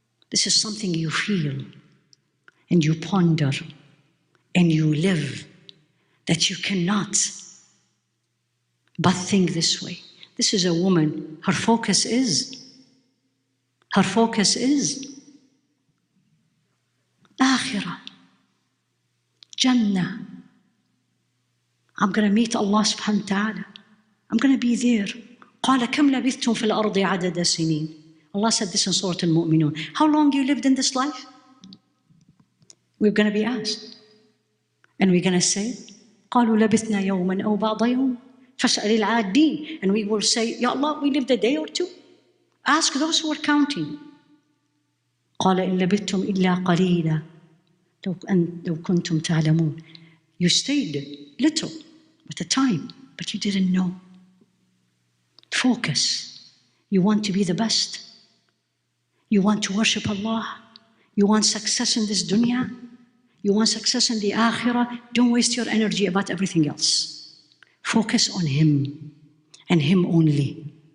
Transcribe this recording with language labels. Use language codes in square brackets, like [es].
[en] This is something you feel and you ponder and you live, that you cannot but think this way. This is a woman, her focus is Akhirah, Jannah. I'm going to meet Allah subhanahu wa ta'ala. I'm going to be there. [ar] قال كم لبثتم في الأرض عدد سنين. [en] Allah said this in Surah Al-Mu'minun. How long you lived in this life? We're going to be asked. And we're going to say, [ar] قالوا لبثنا يوما أو بعض يوم فاسأل العادين. [en] And we will say, Ya Allah, we lived a day or two. Ask those who are counting. [ar] قال إن لبثتم إلا قليلا لو كنتم تعلمون. [en] You stayed little at a time, but you didn't know. Focus. You want to be the best. You want to worship Allah. You want success in this dunya. You want success in the akhirah. Don't waste your energy about everything else. Focus on Him and Him only.